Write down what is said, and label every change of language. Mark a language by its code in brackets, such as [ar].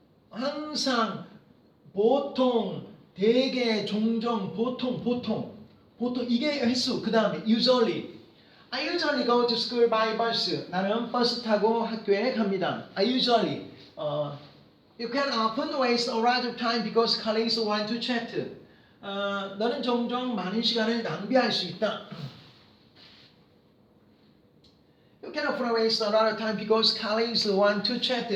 [ko] 항상, 보통, 대개, 종종, 보통 이게 횟수. 그 다음에 usually. [en] I usually go to school by bus. [ko] 나는 버스 타고 학교에 갑니다. [en] I usually. You can often waste a lot of time because colleagues want to chat. [ko] 너는 종종 많은 시간을 낭비할 수 있다. [en] You cannot waste a lot of time because colleagues want to chat.